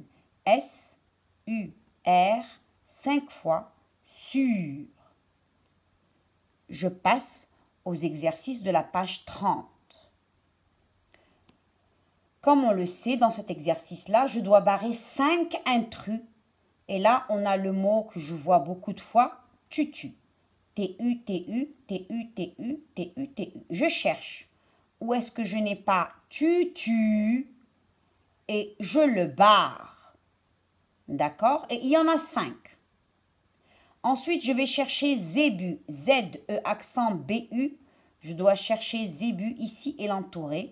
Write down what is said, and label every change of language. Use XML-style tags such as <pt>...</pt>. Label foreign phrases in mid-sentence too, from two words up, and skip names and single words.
<fr>SUR 5 fois sur. Je passe aux exercices de la page 30. comme on le sait, dans cet exercice-là, je dois barrer 5 intrus. Et là, on a le mot que je vois beaucoup de fois, tutu. T-U, T-U, T-U, T-U, T-U, T-U. Je cherche. Où est-ce que je n'ai pas tutu et je le barre. D'accord? Et il y en a 5. Ensuite, je vais chercher zébu. Z-E accent B-U. Je dois chercher zébu ici et l'entourer.</fr>